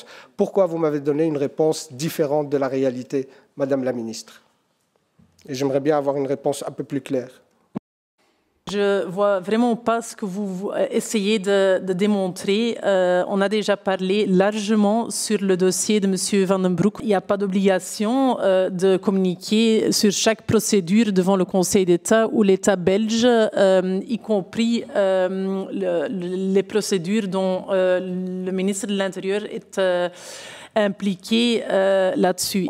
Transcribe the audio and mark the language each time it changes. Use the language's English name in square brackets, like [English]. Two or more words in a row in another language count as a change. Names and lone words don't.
[French] Pourquoi vous m'avez donné une réponse différente de la réalité, Madame la Ministre? Et j'aimerais bien avoir une réponse un peu plus claire. Je vois vraiment pas ce que vous essayez de démontrer. On a déjà parlé largement sur le dossier de M. Van den Broek. Il n'y a pas d'obligation de communiquer sur chaque procédure devant le Conseil d'État ou l'État belge, y compris les procédures dont le ministre de l'Intérieur est impliqué là-dessus.